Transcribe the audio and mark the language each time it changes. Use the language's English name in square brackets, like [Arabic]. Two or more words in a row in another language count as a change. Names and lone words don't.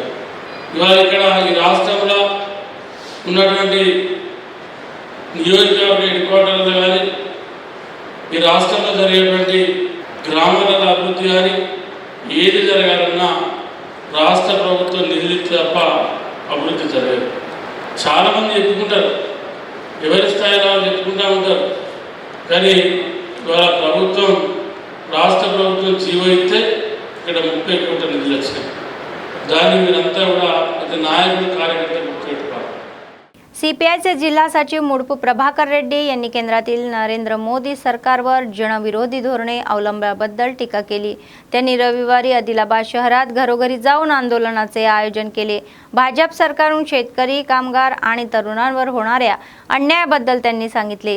[Telugu] ఇవాళ ఇక్కడ ఈ రాష్ట్రంలో ఉన్నటువంటి నియోజకవర్గ [English] head quarters [Telugu] కానీ ఈ రాష్ట్రంలో జరిగేటువంటి గ్రామాల అభివృద్ధి కానీ ఏది జరగాలన్నా రాష్ట్ర ప్రభుత్వం నిధులు తప్ప అభివృద్ధి జరగదు. చాలామంది చెప్పుకుంటారు, ఎవరి స్థాయిలో చెప్పుకుంటూ ఉంటారు, కానీ ఇవాళ ప్రభుత్వం రాష్ట్ర ప్రభుత్వం జీవో ఇస్తే ఇక్కడ 30 కోట్ల నిధులు వచ్చినాయి. దాన్ని మీరంతా కూడా ప్రతి [Marathi] नायक कार्यकर्ते सीपीआयचे जिल्हा सचिव मुडपू प्रभाकर रेड्डी यांनी केंद्रातील नरेंद्र मोदी सरकारवर जनविरोधी धोरणे अवलंबल्याबद्दल टीका केली. त्यांनी रविवारी आदिलाबाद शहरात घरोघरी जाऊन आंदोलनाचे आयोजन केले. भाजप सरकारकडून शेतकरी, कामगार आणि तरुणांवर होणाऱ्या अन्यायाबद्दल त्यांनी सांगितले.